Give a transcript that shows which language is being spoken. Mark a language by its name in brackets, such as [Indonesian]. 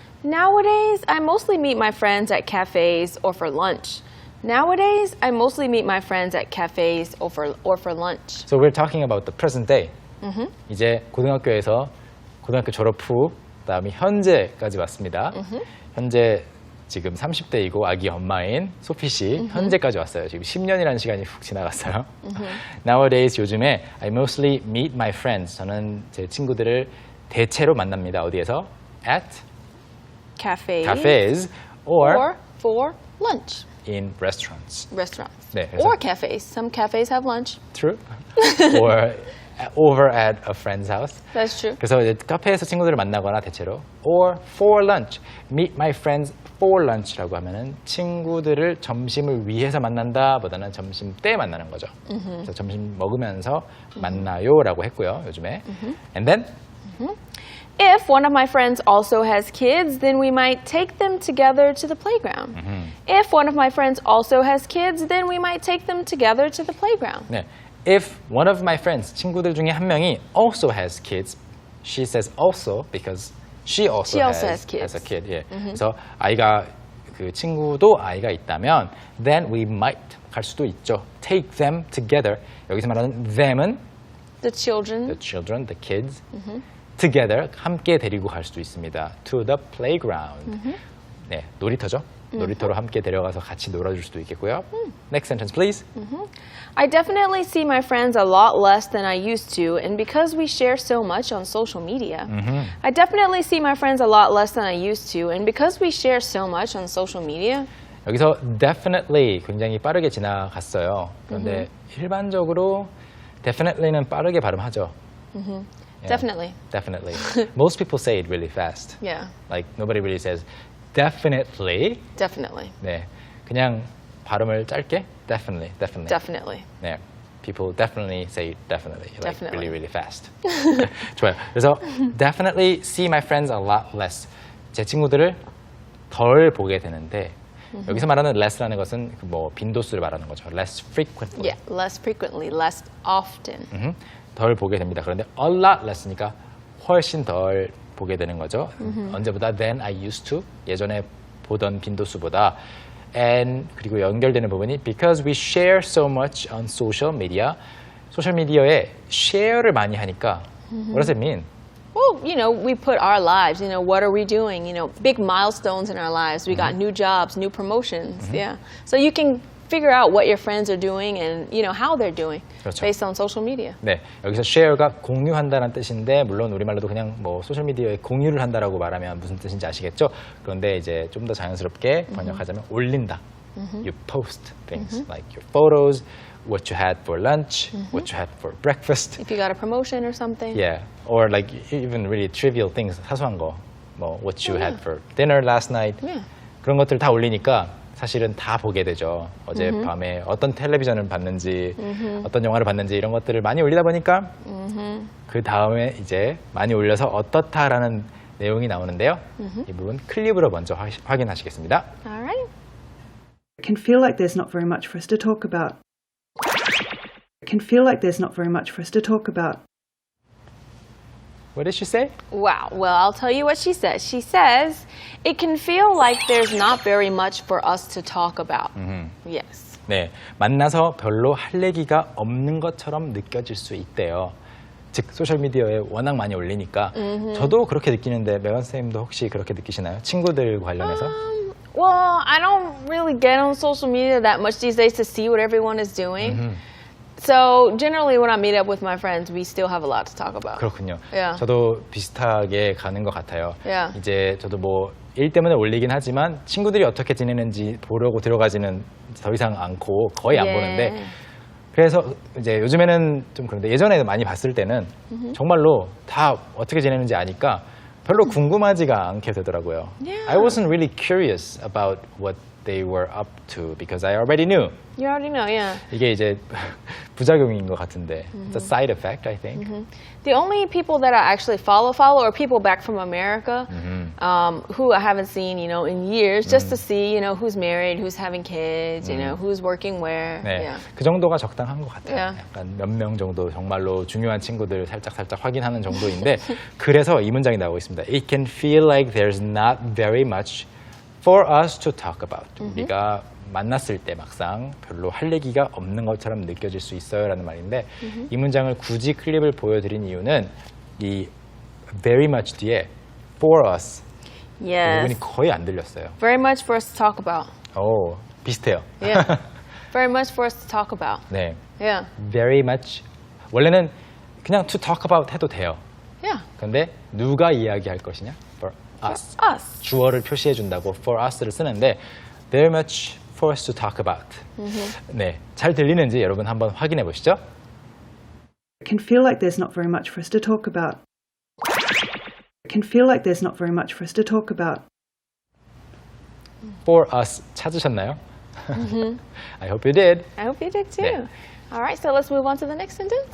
[English] Nowadays, I mostly meet my friends at cafes or for lunch. Nowadays, I mostly meet my friends at cafes or for lunch. So we're talking about the present day. [Korean] 이제 고등학교에서 고등학교 졸업 후 그다음에 현재까지 왔습니다. 현재 지금 30대이고 아기 엄마인 소피 씨 현재까지 왔어요. 지금 10년이라는 시간이 훅 지나갔어요. [English] Nowadays [Korean] 요즘에 [English] I mostly meet my friends. [Korean] 저는 제 친구들을 대체로 만납니다. 어디에서? [English] At cafes or for lunch. in restaurants. Restaurants. [Korean] 네, 그래서- [English] Or cafes. Some cafes have lunch. True. or over at a friend's house. That's true. [Korean] 그래서 이제 카페에서 친구들을 만나거나 대체로 [English] or for lunch. Meet my friends for lunch [Korean] 라고 하면은 친구들을 점심을 위해서 만난다 보다는 점심 때 만나는 거죠. 그래서 점심 먹으면서 만나요라고 했고요, 요즘에. [English] And then If one of my friends also has kids, then we might take them together to the playground. If one of my friends also has kids, then we might take them together to the playground. [Korean] 네. [English] If one of my friends, [Korean] 친구들 중에 한 명이 [English] also has kids, she says also because she also has kids. a kid. [Korean] 예. 그래서 아이가 그 친구도 아이가 있다면 [English] then we might [Korean] 갈 수도 있죠. [English] Take them together. [Korean] 여기서 말하는 them은 [English] The children. the children, the kids together [Korean] 함께 데리고 갈 수도 있습니다. [English] To the playground. [Korean] 네, 놀이터죠. 놀이터로 함께 데려가서 같이 놀아줄 수도 있겠고요. [English] Next sentence, please. I definitely see my friends a lot less than I used to, and because we share so much on social media. I definitely see my friends a lot less than I used to, and because we share so much on social media. [Korean] 여기서 definitely 굉장히 빠르게 지나갔어요. 그런데 일반적으로 definitely는 빠르게 발음하죠. [English] Yeah, Definitely. Definitely. Most people say it really fast. Yeah, Like nobody really says definitely. definitely. [Korean] 네, 그냥 발음을 짧게 [English] definitely, definitely. Definitely. 네, people definitely say definitely, like Definitely. really, really fast. [Korean] 좋아요. [English] 그래서 definitely see my friends a lot less. [Korean] 제 친구들을 덜 보게 되는데 여기서 말하는 less라는 것은 뭐 빈도수를 말하는 거죠. [English] less frequently. Yeah, less frequently, less often. [Korean] 덜 보게 됩니다. 그런데 a lot less니까 훨씬 덜 보게 되는 거죠. 언제보다 [English] than I used to. [Korean] 예전에 보던 빈도수보다. [English] And [Korean] 그리고 연결되는 부분이 [English] because we share so much on social media. [Korean] 소셜 미디어에 share를 많이 하니까 [English] what does it mean? Well, we put our lives, what are we doing? Big milestones in our lives. We got new jobs, new promotions. Yeah. So you can figure out what your friends are doing and, how they're doing [Korean] 그렇죠. [English] based on social media. [Korean] 네, 여기서 share가 공유한다는 뜻인데 물론 우리말로도 그냥 뭐 소셜 미디어에 공유를 한다라고 말하면 무슨 뜻인지 아시겠죠? 그런데 이제 좀 더 자연스럽게 번역하자면 올린다. [English] You post things like your photos, what you had for lunch, what you had for breakfast. If you got a promotion or something. Yeah, or like even really trivial things, [Korean] 사소한 거, 뭐 [English] what you had for dinner last night. Yeah. [Korean] 그런 것들 다 올리니까 사실은 다 보게 되죠. 어젯밤에 어떤 텔레비전을 봤는지, 어떤 영화를 봤는지 이런 것들을 많이 올리다 보니까 그 다음에 이제 많이 올려서 어떻다라는 내용이 나오는데요. 이 부분 클립으로 먼저 확인하시겠습니다. [English] All right. It can feel like there's not very much for us to talk about. It can feel like there's not very much for us to talk about. What did she say? Wow. Well, I'll tell you what she says. She says, it can feel like there's not very much for us to talk about. Yes. [Korean] 네, 만나서 별로 할 얘기가 없는 것처럼 느껴질 수 있대요. 즉 소셜미디어에 워낙 많이 올리니까 저도 그렇게 느끼는데 메건 쌤도 혹시 그렇게 느끼시나요? 친구들 관련해서? [English] Well, I don't really get on social media that much these days to see what everyone is doing. So generally when I meet up with my friends, we still have a lot to talk about. [Korean] 그렇군요. [English] Yeah. [Korean] 저도 비슷하게 가는 것 같아요. [English] Yeah. [Korean] 이제 저도 뭐 일 때문에 올리긴 하지만 친구들이 어떻게 지내는지 보려고 들어가지는 더 이상 않고 거의 안 보는데 그래서 이제 요즘에는 좀 그런데 예전에 많이 봤을 때는 정말로 다 어떻게 지내는지 아니까 별로 궁금하지가 않게 되더라고요. [English] Yeah. I wasn't really curious about what they were up to because I already knew. You already know, yeah. [Korean] 이게 이제 부작용인 것 같은데 [English] it's a side effect, I think. The only people that I actually follow are people back from America who I haven't seen, in years, just to see, who's married, who's having kids, who's working where. [Korean] 네, [English] Yeah. [Korean] 그 정도가 적당한 것 같아요. [English] Yeah. [Korean] 약간 몇 명 정도 정말로 중요한 친구들 살짝 확인하는 정도인데 그래서 이 문장이 나오고 있습니다. [English] It can feel like there's not very much for us to talk about. [Korean] 우리가 만났을 때 막상 별로 할 얘기가 없는 것처럼 느껴질 수 있어요 라는 말인데 이 문장을 굳이 클립을 보여드린 이유는 이 [English] very much [Korean] 뒤에 [English] for us [Korean] 이 [English] Yes. [Korean] 부분이 거의 안 들렸어요. [English] Very much for us to talk about. [Korean] 오, 비슷해요. [English] Yeah. Very much for us to talk about. [Korean] 네, [English] Yeah. very much [Korean] 원래는 그냥 to talk about 해도 돼요. [English] Yeah. [Korean] 근데 누가 이야기할 것이냐? [English] For us. Us. [Korean] 주어를 표시해 준다고 for us를 쓰는데 [English] very much for us to talk about. [Korean] 네, 잘 들리는지 여러분 한번 확인해 보시죠. [English] It can feel like there's not very much for us to talk about. It can feel like there's not very much for us to talk about. For us [Korean] 찾으셨나요? [English] I hope you did. I hope you did too. Yeah. All right, so let's move on to the next sentence.